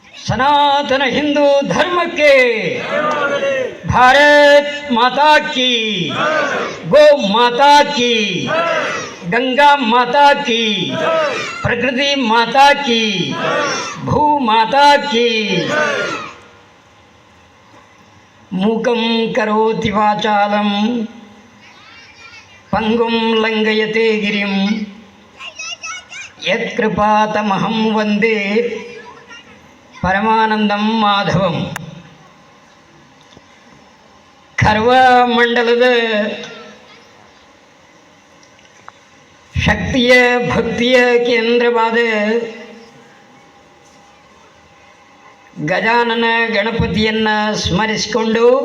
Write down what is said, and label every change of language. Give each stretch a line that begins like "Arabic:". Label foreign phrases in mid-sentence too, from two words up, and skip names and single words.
Kannada: ಸನಾತನ ಹಿಂದೂ ಧರ್ಮಕ್ಕೆ
Hindi: भारत माता की, गो माता की, गंगा माता की, प्रकृति माता की, भू माता की.
Sanskrit: ಮೂಕಂ ಕರೋತಿ ವಾಚಾಲಂ ಪಂಗುಂ ಲಂಘಯತೆ ಗಿರಿಂ ಯತ್ಕೃಪಾತಮಹಂ ವಂದೇ ಪರಮಾನಂದಂ ಮಾಧವಂ.
Kannada: ಖರ್ವ ಮಂಡಲದ ಶಕ್ತಿಯ ಭಕ್ತಿಯ ಕೇಂದ್ರವಾದ ಗಜಾನನ ಗಣಪತಿಯನ್ನು ಸ್ಮರಿಸಿಕೊಂಡು